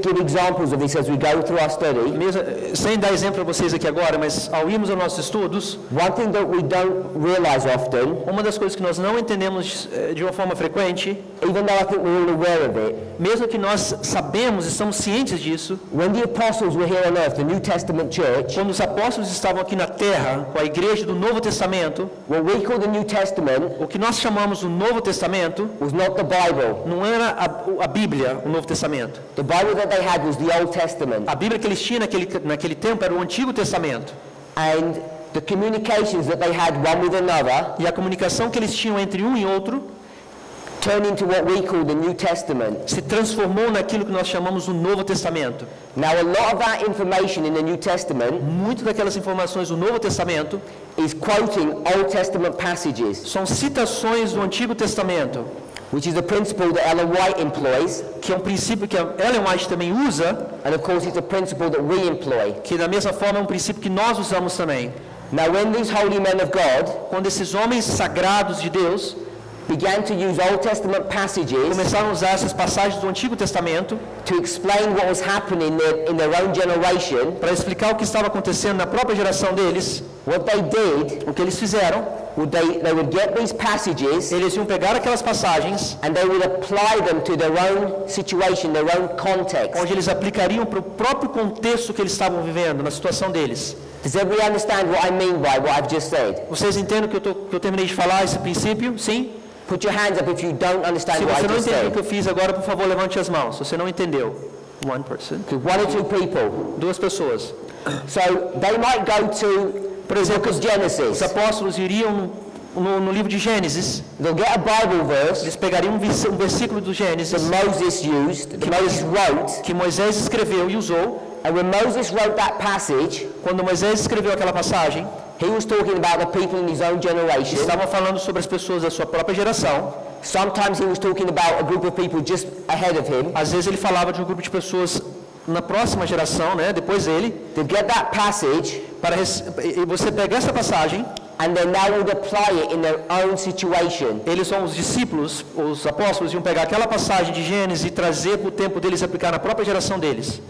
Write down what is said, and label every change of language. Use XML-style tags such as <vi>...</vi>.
<en>give examples of this as we go through our study.</en> <pt>Mesmo, sem dar exemplo para vocês aqui agora, mas ao irmos aos nossos estudos,</pt> <en>One thing that we don't realize often,</en> <pt>uma das coisas que nós não entendemos de uma forma frequente,</pt> <en>even though I think we're all aware of it,</en> <pt>mesmo que nós sabemos, estamos cientes disso,</pt> <en>when the apostles were here on earth, the New Testament church,</en> <pt>quando os apóstolos estavam aqui na terra, com a igreja do Novo Testamento,</pt> <en>what we call the New Testament</en> <pt>o que nós chamamos o Novo Testamento</pt> <en>was not the Bible.</en> <pt>não era a Bíblia, o Novo Testamento.</pt> <en>The Bible that they had was the Old Testament.</en> <pt>A Bíblia que eles tinham naquele tempo era o Antigo Testamento.</pt> <en>And the communications that they had one with another</en> <pt>E a comunicação que eles tinham entre um e outro</pt> <en>turned into what we call the New Testament.</en> <pt>se transformou naquilo que nós chamamos o Novo Testamento.</pt> <en>Now, a lot of that information in the New Testament</en> <pt>Muito daquelas informações do Novo Testamento</pt> <en>is quoting Old Testament passages,</en> <pt>são citações do Antigo Testamento,</pt> <en>which is a principle that Ellen White employs,</en> <pt>que é um princípio que a Ellen White também usa,</pt> <en>and of course it's a principle that we employ.</en> <pt>que da mesma forma é um princípio que nós usamos também.</pt> <en>Now, when these holy men of God</en> <pt>Quando esses homens sagrados de Deus</pt> <en>began to use Old Testament passages</en> <pt>começaram a usar essas passagens do Antigo Testamento</pt> <en>to explain what was happening in their own generation,</en> <pt>para explicar o que estava acontecendo na própria geração deles,</pt> <en>what they did,</en> <pt>o que eles fizeram,</pt> <en>they would get these passages</en> <pt>eles iam pegar aquelas passagens</pt> <en>and they would apply them to their own situation, their own context.</en> <pt>onde eles aplicariam para o próprio contexto que eles estavam vivendo, na situação deles.</pt> <en>Does everybody understand what I mean by what I've just said?</en> <pt>Vocês entendem que eu terminei de falar esse princípio? Sim?</pt> <en>Put your hands up if you don't understand</en> <pt>Se</pt> <en>what</en> <pt>você não</pt> <en>just</en> <pt>entendeu o</pt> <en>said.</en> <pt>que eu fiz agora, por favor, levante as mãos. Se você não entendeu.</pt> <en>One person. One or two people.</en> <pt>Duas pessoas.</pt> <en>So they might go to,</en> <pt>Por exemplo,</pt> <en>book of Genesis.</en> <pt>os apóstolos iriam no livro de Gênesis,</pt> <en>They'll get a Bible verse</en> <pt>eles pegariam um versículo do</pt> <en>that</en> <pt>Gênesis</pt> <en>Moses used, that Moses wrote,</en> <pt>que Moisés escreveu e usou.</pt> <en>and when Moses wrote that passage,</en> <pt>Quando Moisés escreveu aquela passagem,</pt> <en>he was talking about the people in his own generation.</en> <pt>estava falando sobre as pessoas da sua própria geração.</pt> <en>Sometimes he was talking about a group of people just ahead of him.</en> <pt>Às vezes ele falava de um grupo de pessoas na próxima geração, né, depois dele,</pt> <en>They'd get that passage,</en> <pt>e você pega essa passagem,</pt> <en>and then they would apply it in their own situation.</en> <pt>eles são os discípulos, os apóstolos iam pegar aquela passagem de Gênesis e trazer para o tempo deles, aplicar na própria geração deles.</pt>